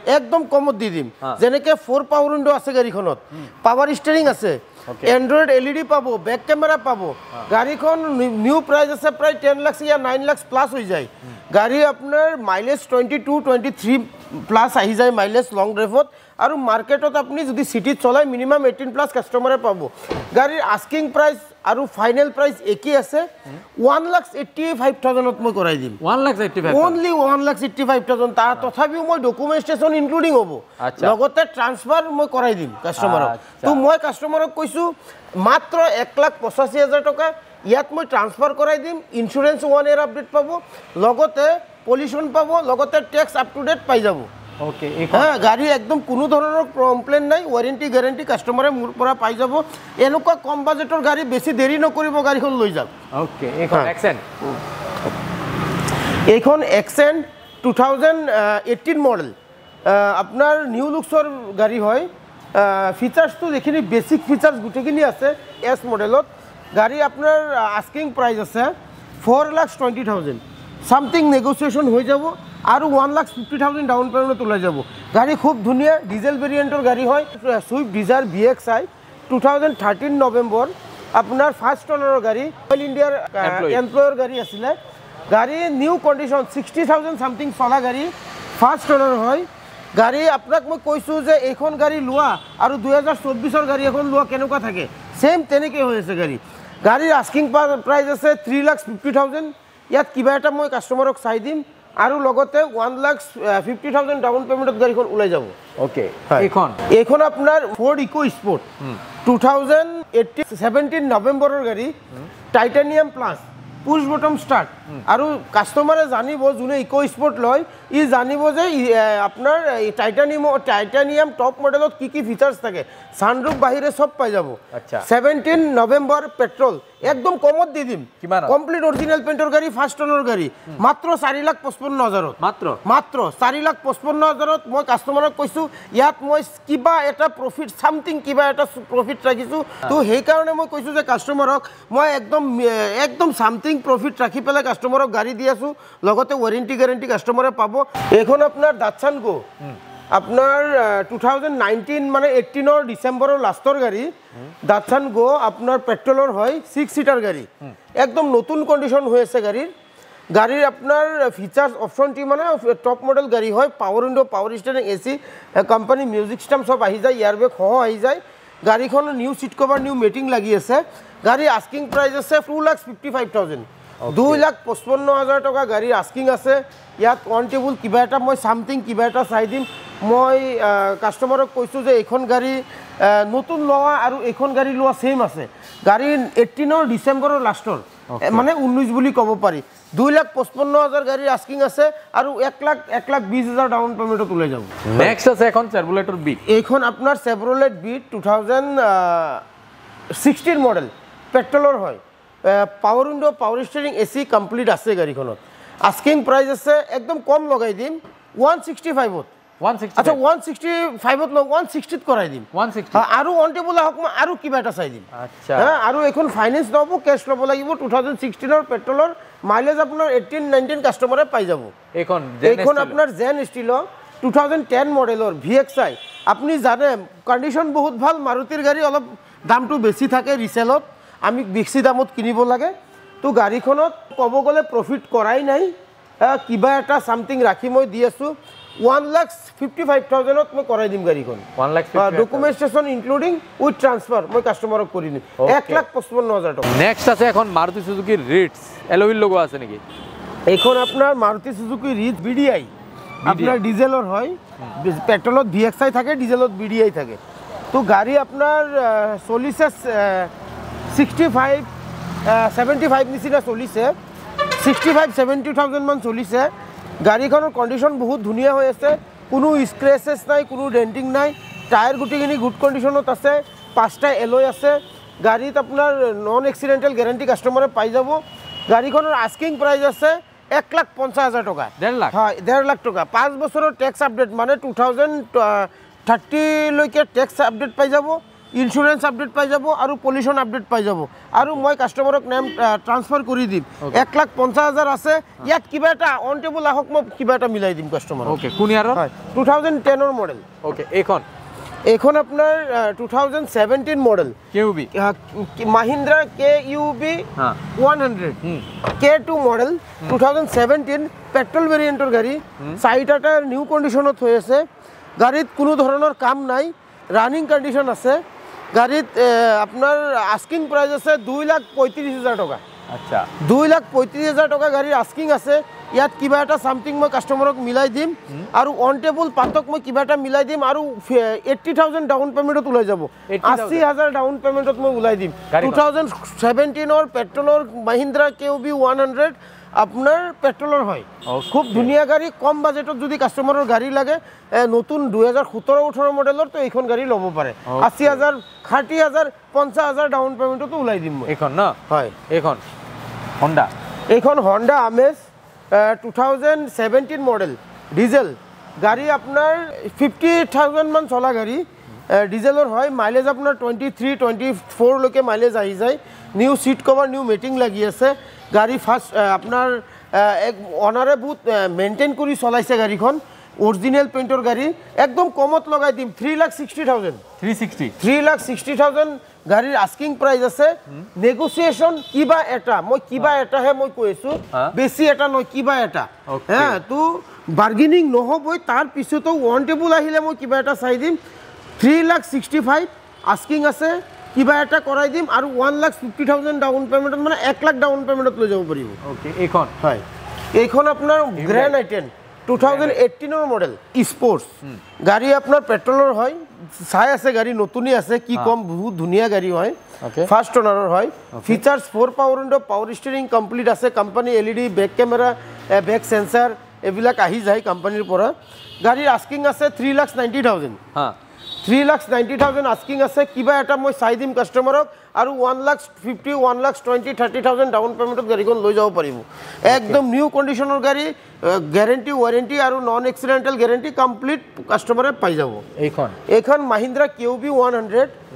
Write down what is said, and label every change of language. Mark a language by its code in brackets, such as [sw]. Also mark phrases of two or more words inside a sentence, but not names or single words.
[as] একদম কমত দি দিম যেনেকে 4 [en] power window [as] আছে গাড়ীখনত [en] power steering [as] আছে [en] Android LED [as] পাব [en] back camera [as] পাব গাড়ীখন [en] new price [as] আছে প্ৰায় 10 লাখ या 9 লাখ প্লাস হৈ যায় গাড়ী আপোনাৰ মাইলেজ 22-23 প্লাস আহি যায় মাইলেজ লং ড্ৰাইভত আৰু মার্কেটত আপনি যদি সিটি চলাই মিনিমাম 18 প্লাস কাস্টমারে পাবো গাড়ির [en] asking price [as] আৰু [en] final price [as] একই আছে 1,85,000 ত মই কৰাই দিম 1,85,000 only 1,85,000 তা তথাপিও মই [en] documentation including [as] হ'ব লগতে ট্রান্সফার মই কৰাই দিম কাস্টমারক তো মই কাস্টমারক কৈছো মাত্ৰ 1,85,000 টকা ইয়াত মই ট্রান্সফার কৰাই দিম [en] insurance 1 year update [as] পাবো লগতে পলিউশন পাবো লগতে [en] tax up to date [as] পাই যাব ওকে হ্যাঁ গাড়ি একদম কোনো ধরনের কমপ্লেন নাই [en] warranty guarantee [as] কাস্টমারে মোর পৰা পাই যাব এনেকুৱা কম বাজেটৰ গাড়ি বেছি দেৰি নকৰিব গাড়ীখন লৈ যাওক ওকে এখন এক্সেন্ট এইখন এক্সেন্ট 2018 মডেল আপনার নিউ লুকসর গাড়ি হয় ফিচার্স তো যিখিনি [en] basic features [as] গোটেইখিনি আছে এস মডেলত গাড়ি আপনার [en] asking price [as] আছে 4,20,000 [en] something negotiation [as] হয়ে যাব আর 1,50,000 [en] down payment [as] ওলাই যাব গাড়ি খুব ধুনিয়া ডিজেল ভেরিয়েন্টর গাড়ি হয় সুইফট ডিজায়ার VXI 2013 নভেম্বর আপনার ফার্স্ট ওনারের গাড়ি অয়েল ইন্ডিয়ার এমপ্লয়ার গাড়ি আছিলে গাড়ি [en] new condition [as] 60,000 সামথিং চলা গাড়ি [en] first owner [as] হয় গাড়ি আপনাক মই কৈছো যে এইখন গাড়ি লোৱা আৰু 2024 গাড়ি এখন লোৱা কেনেকুৱা থাকে সেম তেনেকৈ হৈ আছে গাড়ীৰ [en] asking price [as] আছে 3,50,000 ইয়াত কিবা এটা মই কাস্টমাৰক চাই দিম আৰু লগতে 1,50,000 ডাউন পেমেন্টত গাড়ীখন ওলাই যাব ওকে এইখন আপোনাৰ ফোর্ড ইকো স্পোর্ট 2017 নভেম্বৰৰ গাড়ী টাইটানিয়াম প্লাস [en] push button start [as] আর কাস্টমারে জানিব যোনে ইকো স্পোর্ট লয় ই জানিব যে আপনার টাইটানিয়াম টপ মডেলত কি ফিচার্স থাকে সানরুফ বাহিরে সব পাই যাব আচ্ছা 17 নভেম্বর পেট্রোল একদম কমত দি দিম কমপ্লিট অরিজিনাল পেন্টর গাড়ি ফার্স্ট ওনার গাড়ি মাত্র 4,55,000 মাত্র 4,55,000 মই কাস্টমারক কইছো ইয়াত মই কিবা এটা [en] profit something [as] কিবা এটা প্রফিট রাখিছো তো সেই কারণে মই কইছো যে কাস্টমারক মই একদম [en] something profit [as] রাখি পেলে কাস্টমারক গাড়ি দি আছো লগতে [en] warranty guarantee [as] কাস্টমারে পাবো এখন আপনার দাটসান গো আপনার 2019 মানে 18 ডিসেম্বরের লাস্টর গাড়ি দাটসান গো আপনার পেট্রোলের হয় 6 সিটার গাড়ি একদম নতুন কন্ডিশন হয়েছে গাড়ির আপনার ফিচার্স অপশনটি মানে [en] top model [as] গাড়ি হয় [en] power window power steering AC company music system [as] সব আহি যায় এয়ারব্যাগ সহ আহি যায় গাড়িখন [en] new seat cover new mating [as] লাগি আছে গাড়ি [en] asking price [as] আছে 2,55,000 2,55,000 টাকা গাড়ির আস্কিং আছে ইয়াত [en] on table [as] কিবা এটা মই সামথিং কিবা এটা চাই দিম মই কাস্টমারক কৈছো যে এইখন গাড়ি নতুন লোৱা আৰু এইখন গাড়ি লোৱা সেম আছে গাড়ি 18 ডিসেম্বরের লাস্টর মানে 19 বুলি কব পারি 2,55,000 গাড়ির আস্কিং আছে আৰু 1,20,000 ডাউন পেমেন্টত ওলাই যাব নেক্সট আছে এখন চেভ্রলেটর বিট এইখন আপনার চেভ্রলেট বিট 2016 মডেল পেট্রোলের হয় [en] power window power steering AC complete [as] আছে গাড়িখনত [en] asking price [as] আছে একদম কম লগাই দিম 165 আচ্ছা 165 ন 160 করাই দিম 160 আৰু [en] on table [as] হক আৰু কিবা এটা চাই দিম আচ্ছা হ্যাঁ আৰু এখন ফাইনান্স লব ক্যাশ লব লাগিব 2016 এর পেট্রোলের মাইলেজ আপনার 18-19 কাস্টমারে পাই যাব এখন আপনার জেন স্টিল 2010 মডেলের VXI আপনি জানেন কন্ডিশন বহুত ভাল মারুতির গাড়ি অলপ দামটো বেশি থাকে রিসেলত আমি বেশি দামত কিনিব লাগে তো গাড়িখনত কব গলে প্রফিট করাই নাই কিবা এটা সামথিং রাখি মই দি আছো 1,55,000 মই করাই দিম গাড়িখন 1,50,000 [en] documentation including with transfer [as] মই কাস্টমারক কৰি দিম 1,55,000 টাকা নেক্সট আছে এখন মারুতি সুজুকি রিটস এলওইল লোগো আছে নাকি এখন আপনার মারুতি সুজুকি রিটস BDI আপনার ডিজেলর হয় পেট্রোলত VXI থাকে ডিজেলত BDI থাকে তো গাড়ি আপনার চলিছে 65-75 নিচিনা চলিছে 65-70,000 মান চলিছে গাড়িখনৰ কন্ডিশন বহুত ধুনিয়া হৈ আছে কোনো স্ক্ৰেচেছ নাই কোনো ডেন্টিং নাই টায়ার গুটিখিনি গুড কন্ডিশনত আছে 5টা এলয় আছে গাড়িত আপনার [en] non accidental guarantee [as] কাস্টমারে পাই যাব গাড়িখনৰ [en] asking price [as] আছে 1,50,000 টাকা 1.5 লাখ হয় 1.5 লাখ টাকা 5 বছরের ট্যাক্স আপডেট মানে 2030 লৈকে ট্যাক্স আপডেট পাই যাব ইন্স্যুরেন্স আপডেট পাই যাব আৰু পলিউশন আপডেট পাই যাব আৰু মই কাস্টমারক [en] name transfer [as] কৰি দিম 1,50,000 আছে ইয়াত কিবা এটা [en] on table [as] আহক মই কিবা এটা মিলাই দিম কাস্টমার ওকে কোন ইয়াৰৰ হয় 2010 এর মডেল ওকে এখন আপনার 2017 মডেল KUB মাহিন্দ্রা KUB 100 K2 মডেল 2017 পেট্রোল ভেরিয়েন্টর গাড়ি সাইডটা নিউ কন্ডিশনত হৈ আছে গাড়িত কোনো ধরনের কাম নাই [en] running condition [as] আছে গাড়িত আপনার [en] asking price [as] আছে 2,35,000 টাকা আচ্ছা 2,35,000 টাকা গাড়ির আস্কিং আছে ইয়াত কিবা এটা সামথিং মই কাস্টমারক মিলাই দিম আৰু [en] on table [as] পাতক মই কিবা এটা মিলাই দিম আৰু 80,000 ডাউন পেমেন্টত ওলাই যাব 80,000 ডাউন পেমেন্টত মই ওলাই দিম 2017 এর পেট্রোলের মাহিন্দ্রা KUB 100 আপনার পেট্রোলের হয় খুব ধুনিয়া গাড়ি কম বাজেটত যদি কাস্টমারের গাড়ি লাগে নতুন 2017-18 মডেলের তো এইখন গাড়ি লব পারে 80,000 60,000 50,000 ডাউন পেমেন্টত ওলাই দিম এখন না হয় এখন হোন্ডা আমেজ 2017 মডেল ডিজেল গাড়ি আপনার 50,000 মান চলা গাড়ি ডিজেলৰ হয় মাইলেজ আপোনাৰ 23-24 লৈকে মাইলেজ আহি যায় [en] new seat cover new mating [as] লাগি আছে গাড়ি ফার্স্ট আপনার এক অনারে বহুত মেইনটেইন কৰি চলাইছে গাড়িখন অরিজিনাল পেইন্টৰ গাড়ি একদম কমত লগাই দিম 3,60,000 3,60,000 গাড়িৰ [en] asking price [as] আছে নেগোসিয়েশন কিবা এটা মই কিবা এটাহে মই কৈছো বেছি এটা নয় কিবা এটা হ্যাঁ তো বার্গেনিং নহবই তার পিছতো [en] on table [as] আহিলে মই কিবা এটা চাই দিম 3,65,000 আস্কিং আছে কিবা এটা কৰাই দিম আৰু 1,50,000 ডাউন পেমেন্টত মানে 1 লাখ ডাউন পেমেন্টত লৈ যাব পাৰিব ওকে এইখন হয় এইখন আপোনাৰ গ্র্যান্ড আইটেন 2018 মডেল স্পোর্টস গাড়ি আপনার পেট্রোলের হয় চাই আছে গাড়ি নতুনই আছে কি কম বহুত ধুনিয়া গাড়ি হয় ফার্স্ট ওনারের হয় ফিচার্স 4 [en] power window power steering complete [as] আছে [en] company LED back camera back sensor [as] এবিলাক আহি যায় কোম্পানির পৰা গাড়ির আস্কিং আছে 3,90,000 হ্যাঁ 3,90,000 আস্কিং আছে কিবা এটা মই চাই দিম কাস্টমারক আৰু 1,50,000 1,20,000 30,000 ডাউন পেমেন্টত গাড়িখন লৈ যাব পাৰিব একদম নিউ কন্ডিশনৰ গাড়ি [en] guarantee warranty [as] আৰু [en] non accidental guarantee complete [as] কাস্টমারে পাই যাব এইখন মাহিন্দ্রা কিউবি 100